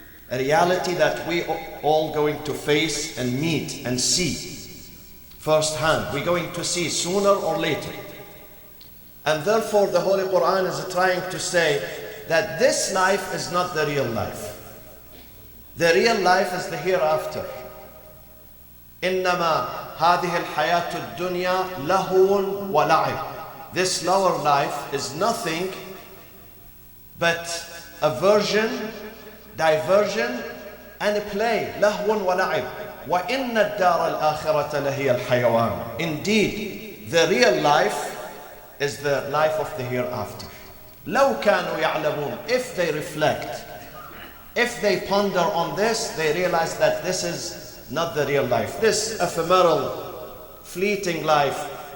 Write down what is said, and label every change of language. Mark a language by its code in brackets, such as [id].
[en] A reality that we all going to face and meet and see firsthand. We're going to see sooner or later. And therefore the Holy Quran is trying to say that this life is not the real life. The real life is the hereafter. [ar] إنما هذه الحياة الدنيا لهو ولعب. [en] This lower life is nothing but a diversion and a play. [ar] لهو ولعب. وإن الدار الآخرة لهي الحيوان. [en] Indeed, the real life is the life of the hereafter. [ar] لو كانوا يعلمون. [en] If they reflect, if they ponder on this, they realize that this is not the real life. This ephemeral, fleeting life.